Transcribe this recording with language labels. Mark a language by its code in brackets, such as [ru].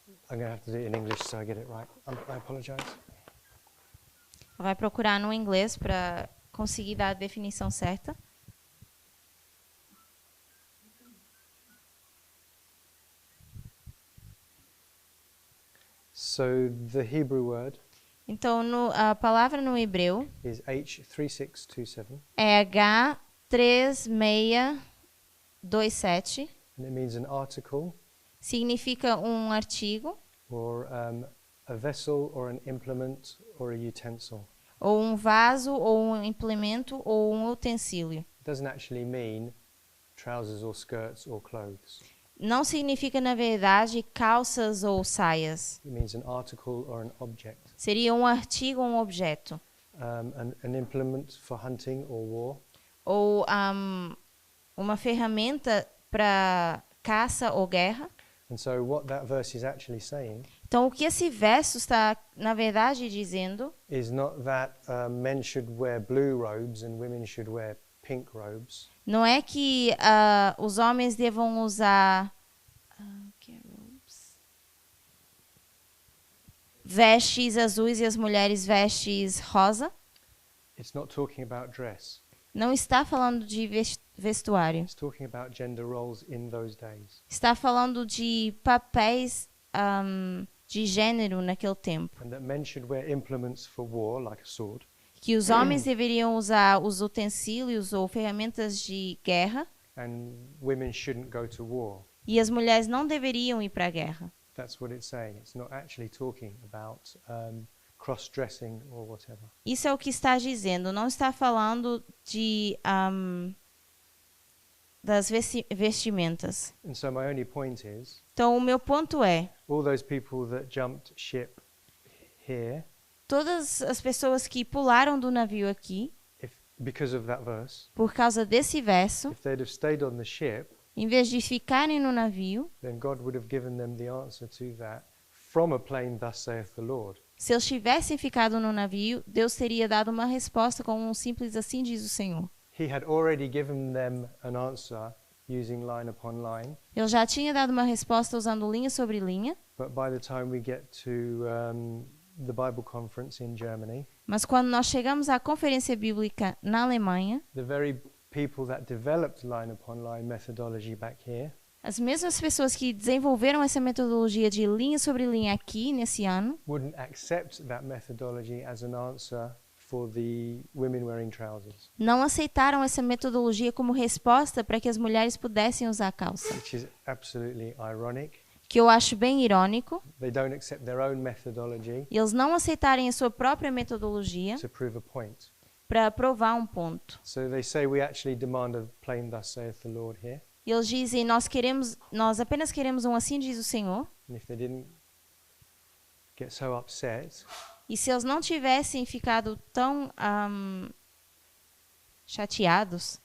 [en] I'm going to have to do it in English so I get it right. I apologize. [pt] Vai procurar no inglês para conseguir dar a definição certa. [en] So the Hebrew word [pt] Então, a palavra no hebreu [en] is H3627, [pt] é H3627, [en] and it means an article [pt] significa um artigo, [en] or a vessel or an implement or a utensil. [pt] ou um vaso, ou um implemento, ou um utensílio. [en] It doesn't actually mean trousers or skirts or clothes. [pt] Não significa, na verdade, calças ou saias. [en] It means an article or an object. [pt] Seria um artigo ou um objeto. [en] An implement for hunting or war, [pt] Ou uma ferramenta para caça ou guerra. [en] and so what that verse is actually saying [pt] Então, o que esse verso está, na verdade, dizendo [en] is not that men should wear blue robes and women should wear pink robes. [pt] não é que os homens devam usar vestes azuis e as mulheres vestes rosa. [en] It's not talking about dress. [pt] Não está falando de vestuário. [en] It's talking about gender roles in those days. [pt] Está falando de papéis de gênero naquele tempo. [en] And that men should wear implements for war, like a sword, [pt] Que os homens deveriam usar os utensílios ou ferramentas de guerra [en] and women shouldn't go to war. [pt] e as mulheres não deveriam ir para a guerra. [en] That's what it's saying. It's not actually talking about cross-dressing or whatever. [pt] Isso é o que está dizendo. Não está falando de das vestimentas. [en] And so my only point is, [pt] Então, o meu ponto é, [en] all those people that jumped ship here, [pt] todas as pessoas que pularam do navio aqui, [en] because of that verse, [pt] por causa desse verso, [en] if they'd have stayed on the ship, [pt] em vez de ficarem no navio, [en] then God would have given them the answer to that from a plain, thus saith the Lord. [pt] se eles tivessem ficado no navio, Deus teria dado uma resposta com um simples assim diz o Senhor. [en] He had already given them an answer using line upon line, [pt] Ele já tinha dado uma resposta usando linha sobre linha, [en] but by the time we get to the Bible conference in Germany, [pt] Mas quando nós chegamos à conferência bíblica na Alemanha, [en] the very people that developed line upon line methodology back here [pt] as mesmas pessoas que desenvolveram essa metodologia de linha sobre linha aqui nesse ano [en] wouldn't accept that methodology as an answer for the women wearing trousers, [pt] não aceitaram essa metodologia como resposta para que as mulheres pudessem usar calça. [en] which is absolutely ironic. [pt] Que eu acho bem irônico, [en] They don't accept their own methodology [pt] e eles não aceitarem a sua própria metodologia [en] to prove a point. [pt] para provar um ponto. [en] So they say we actually demand a plain thus saith the Lord here. [pt] E eles dizem, nós apenas queremos um assim diz o Senhor. [en] And if they didn't get so upset, [pt] E se eles não tivessem ficado tão chateados,